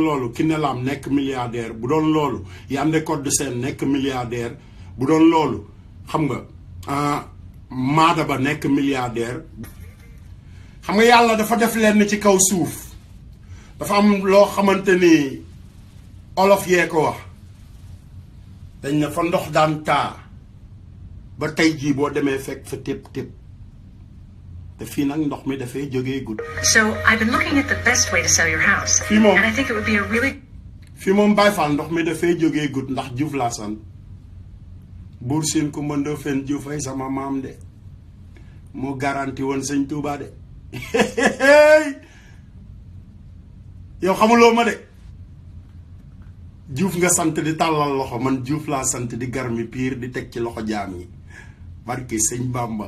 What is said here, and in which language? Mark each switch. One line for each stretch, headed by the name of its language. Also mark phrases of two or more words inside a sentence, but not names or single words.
Wolof: loolu Kiné Lam nekk milliardaire bu doon loolu Yandé Codou Sène nekk milliardaire bu doon loolu xam nga Maada Ba nekk milliardaire xam nga yàlla dafa def lenn ci kaw suuf dafa am loo xamante ni olof yee ko wax dañ ne fa ndox daan taa ba tey jii boo demee fekk fa tépp te fii nag ndox mi dafay jógee gudd.
English: So I've been looking at the best way to sell your house.
Wolof: fii moom
English: and I think it would be a really.
Wolof: fii moom Baye Fall ndox mi dafay jógee gudd ndax Diouf laa sant buur siin ku mën fen Diouf ay sama maam de moo garanti woon sëñ Touba de yow xamuloo ma de Diouf nga sant di tàllal loxo man Diouf laa sant di garmi piir di teg ci loxo jaam yi barke sëñ Bamba.